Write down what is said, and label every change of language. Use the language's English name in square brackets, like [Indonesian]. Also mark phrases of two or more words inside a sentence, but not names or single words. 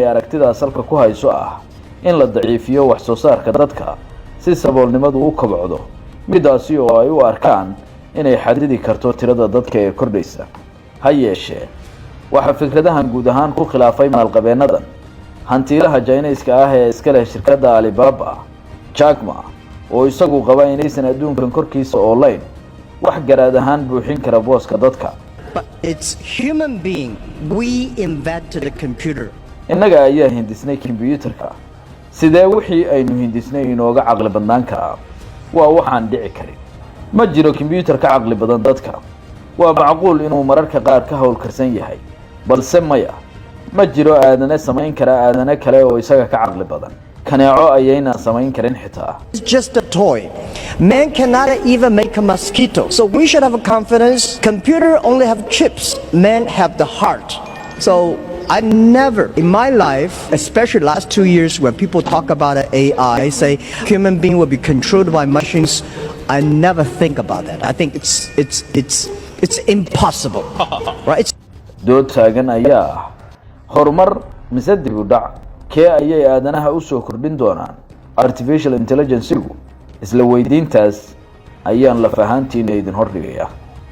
[Somali] aragtidaas halka ku hayso ah in la daciifiyo wax soo saarka dadka si saboolnimadu u kobcdo midaasi oo ay u arkaan inay xadidi karto tirada dadka ee kordhaysa ha yeeshee waxa fikradahan guud ahaan ku khilaafay maalqabeennadan hantiilaha Chinese-ka ah ee iska leh shirkadda Alibaba Jack Ma oo isagu qaba inaysan adduunkan korkiisa online wax garaad ahaan buuxin kara booska dadka [English] But it's human being. We invented the computer. [Somali] innaga ayaa hindisnay kombiyuutarka sidee wixii aynu hindisnay inooga caqli badnaan karaa waa waxaan dhici karin ma jiro kombiyuutar ka caqli badan dadka waa macquul inuu mararka qaar ka hawl karsan yahay balse maya ma jiro aadane samayn kara aadane kale oo isaga ka caqli badan kaneeco ayayna samayn karin xitaa [English] It's just a toy. Man cannot even make a mosquito. So we should have a confidence. Computer only have chips. Men have the heart. So I never in my life, especially last 2 years when people talk about AI, I say human being will be controlled by machines. I never think about that. I think it's impossible. Right? It's [Somali] dood taagan ayaa ah horumar mise dib u dhac kee ayay aadanaha u soo kordhin doonaan [English] artificial intelligence-gu [Somali] isla weydiintaas ayaan laf ahaantiina idin hordhigayaa